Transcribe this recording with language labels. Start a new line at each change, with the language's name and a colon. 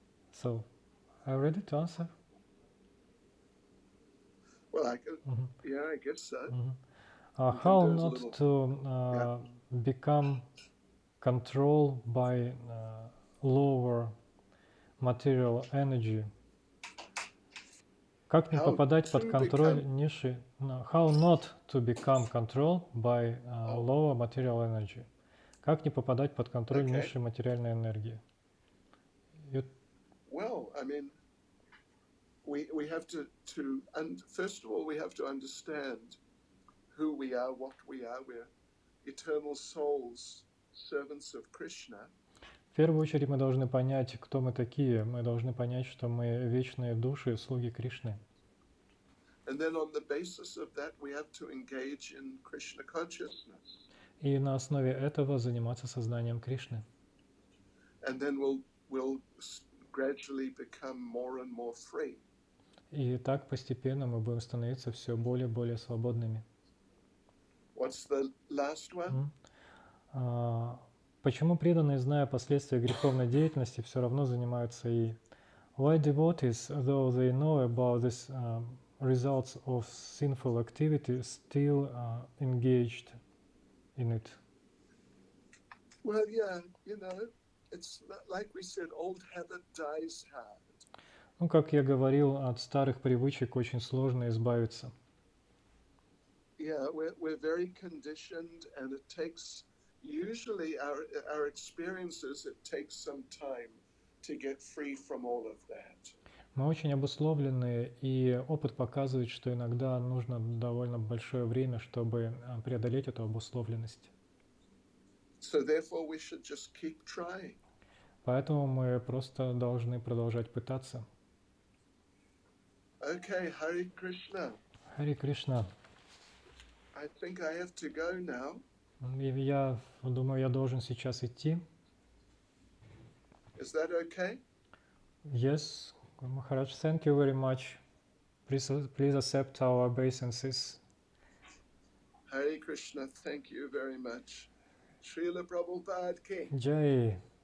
English: So, are you ready to answer? Well, I guess so. How not to become controlled by lower material energy?
Russian: Как не попадать под контроль низшей...
English: How not to become controlled by lower material energy?
Russian: Как не попадать под контроль низшей материальной энергии?
English: Well, I mean, we have to and first of all, we have to understand who we are, what we are. We're eternal souls, servants of Krishna.
Russian: В первую очередь мы должны понять, кто мы такие. Мы должны понять, что мы вечные души, слуги Кришны.
English: And then on the basis of that, we have to engage in Krishna consciousness.
Russian: И на основе этого заниматься сознанием Кришны.
English: And then we'll gradually become more and more free.
Russian: И так постепенно мы будем становиться все более и более свободными.
English: What's the last one?
Russian: Почему преданные, зная последствия греховной деятельности, все равно занимаются ей?
English: Why devotees, though they know about this results of sinful activity, still engaged in it? Well, yeah, it's like we said, old habit dies hard.
Russian: Ну, как я говорил, от старых привычек очень сложно избавиться.
English: Yeah, we're very conditioned, and it takes, usually our experiences, it takes some time to get free from all of that.
Russian: Мы очень обусловлены, и опыт показывает, что иногда нужно довольно большое время, чтобы преодолеть эту обусловленность.
English: So therefore we should just keep trying.
Russian: Поэтому мы просто должны продолжать пытаться.
English: Okay, Hare Krishna.
Russian: Харе Кришна.
English: I think I have to go now.
Russian: Я думаю, я должен сейчас идти.
English: Is that okay? Yes, Maharaj, thank you very much. Please accept our obeisances. Hare Krishna, thank you very much. Srila Prabhupada ki. Jai.